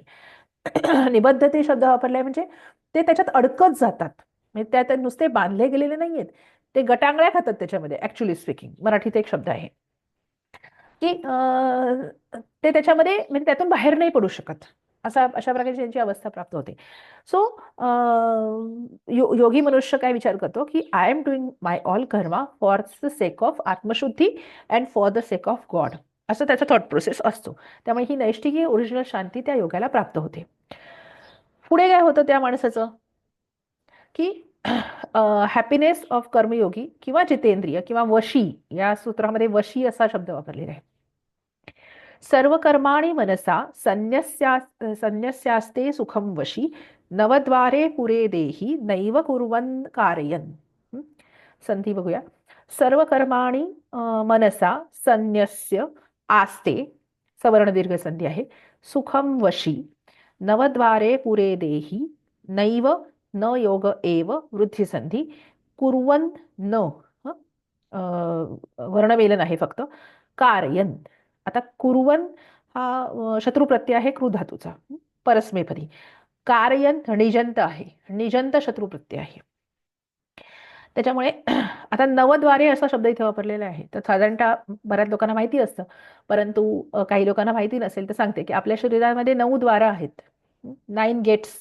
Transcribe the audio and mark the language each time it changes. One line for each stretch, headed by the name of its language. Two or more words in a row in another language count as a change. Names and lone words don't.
Marathi: निबद्धते शब्द वापरलाय म्हणजे ते त्याच्यात अडकत जातात, म्हणजे त्यात नुसते बांधले गेलेले नाहीयेत, ते गटांगळ्या खातात त्याच्यामध्ये.
English: actually speaking
Marathi: मराठीत एक शब्द आहे की ते त्याच्यामध्ये, म्हणजे त्यातून बाहेर नाही पडू शकत, अशा प्रकारची त्यांची अवस्था प्राप्त होते.
English: सो
Marathi: योगी मनुष्य काय विचार करतो की
English: I am doing my all karma for the sake of आत्मशुद्धी and for the sake of God,
Marathi: असं त्याचा
English: thought process
Marathi: असतो. त्यामुळे ही नैष्टिकी ओरिजिनल शांती त्या योगाला प्राप्त होते. पुढे काय होतं त्या माणसाचं की
English: happiness of
Marathi: कर्मयोगी किंवा जितेंद्रिय किंवा वशी, या सूत्रामध्ये वशी असा शब्द वापरलेला आहे.
Sanskrit: सर्व कर्माणि मनसा संन्यस्यास्ते सुखम वशी, नवद्वारे पुरे देही नैव कुर्वन् कारयन्.
Marathi: संधी बघूया.
Sanskrit: सर्व कर्माणि मनसा संन्यस्य आस्ते,
Marathi: सवर्ण दीर्घ संधी आहे,
Sanskrit: सुखम वशी, नवद्वारे पुरे देही नैव, न योग एव वृद्धी संधी, कुर्वन् न,
Marathi: वर्णमेलन आहे फक्त,
Sanskrit: कारयन.
Marathi: आता कुर्वन् हा शत्रू प्रत्यय आहे क्रू धातूचा, परस्मैपदी. कारयन निजंत आहे, निजंत शत्रू प्रत्यय आहे. त्याच्यामुळे आता नवद्वारे असा शब्द इथे वापरलेला आहे. तर साधारणतः बऱ्याच लोकांना माहिती असतं, परंतु काही लोकांना माहिती नसेल तर सांगते की आपल्या शरीरामध्ये 9 द्वार आहेत, 9 गेट्स.